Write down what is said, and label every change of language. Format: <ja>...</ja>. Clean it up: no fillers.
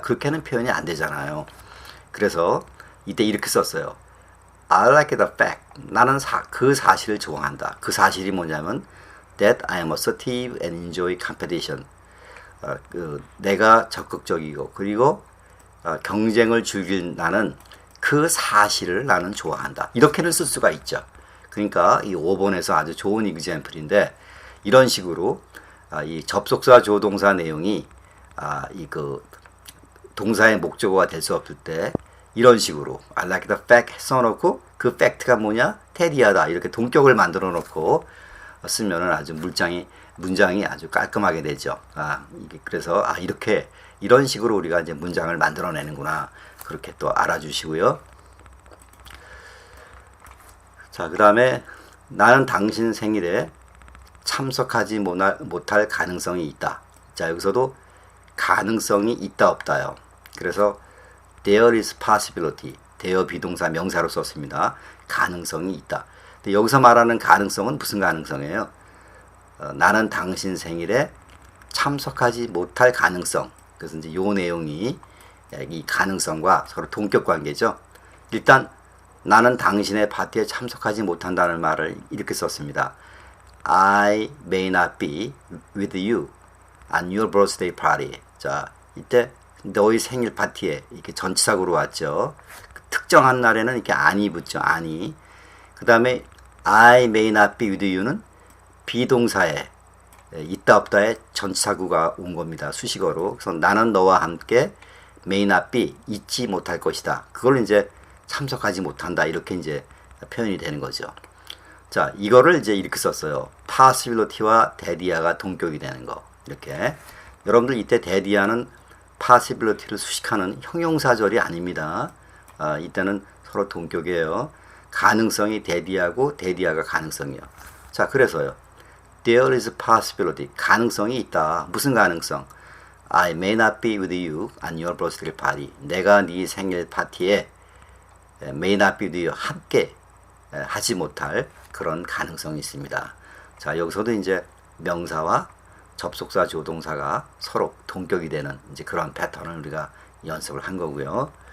<ko>그렇게는 표현이 안 되잖아요. 그래서 이때 이렇게 썼어요.</ko> <en>I like the fact.</en> <ko>나는 그 사실을 좋아한다. 그 사실이 뭐냐면</ko> <en>that I am assertive and enjoy competition.</en> <ko>내가 적극적이고 그리고 경쟁을 즐길 나는 그 사실을 나는 좋아한다. 이렇게는 쓸 수가 있죠. 그러니까 이 5번에서 아주 좋은 이그젠플인데 이런 식으로 이 접속사 조동사 내용이 그 동사의 목적어가 될 수 없을 때 이런 식으로</ko> <en>I like the fact</en> <ko>써놓고 그 팩트가 뭐냐? 테디하다. 이렇게 동격을 만들어 놓고 쓰면은 아주 문장이 아주 깔끔하게 되죠. 그래서 이렇게 이런 식으로 우리가 이제 문장을 만들어내는구나. 그렇게 또 알아주시고요. 자, 그 다음에 나는 당신 생일에 참석하지 못할 가능성이 있다. 자, 여기서도 가능성이 있다 없다요. 그래서</ko> <en>there is possibility.</en> <ko>대여 비동사 명사로 썼습니다. 가능성이 있다. 근데 여기서 말하는 가능성은 무슨 가능성이에요? 나는 당신 생일에 참석하지 못할 가능성. 그래서 이제 요 내용이 이 가능성과 서로 동격 관계죠. 일단 나는 당신의 파티에 참석하지 못한다는 말을 이렇게 썼습니다.</ko> <en>I may not be with you on your birthday party.</en> <ko>자, 이때 너의 생일 파티에 이렇게 전치사구로 왔죠. 특정한 날에는 이렇게 아니 붙죠. 아니. 그 다음에</ko> <en>I may not be with you</en> <ko>는 비동사에 있다 없다에 전치사구가 온 겁니다. 수식어로. 그래서 나는 너와 함께</ko> <en>may not be</en> <ko>있지 못할 것이다. 그걸 이제 참석하지 못한다. 이렇게 이제 표현이 되는 거죠. 자, 이거를 이제 이렇게 썼어요. possibility와 대디아가 동격이 되는 거. 이렇게. 여러분들 이때 대디아는 possibility를 수식하는 형용사절이 아닙니다. 이때는 서로 동격이에요. 가능성이 대디아고 대디아가 가능성이요. 자, 그래서요.</ko> <en>There is a possibility.</en> <ko>가능성이 있다. 무슨 가능성?</ko> <en>I may not be with you on your birthday party.</en> <ko>내가 네 생일 파티에</ko> <en>may not be with you</en> <ko>함께 하지 못할 그런 가능성이 있습니다. 자, 여기서도 이제 명사와 접속사 조동사가 서로 동격이 되는 이제 그런 패턴을 우리가 연습을 한 거고요.</ko>